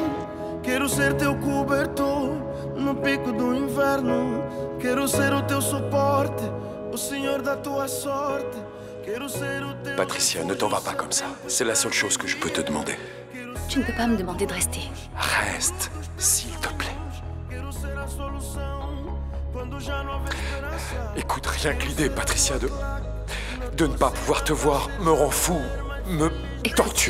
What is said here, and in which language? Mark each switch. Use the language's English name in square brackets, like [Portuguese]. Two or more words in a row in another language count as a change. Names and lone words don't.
[Portuguese] Quero ser teu cobertor no pico do inverno. Quero ser o teu suporte, o senhor da tua sorte. Quero ser o teu... [French] Patricia, ne t'en va pas comme ça. C'est la seule chose que je peux te demander. Tu ne peux pas me demander de rester. Reste, s'il te plaît. Écoute, rien que l'idée, Patricia, de ne pas pouvoir te voir me rend fou, me torture.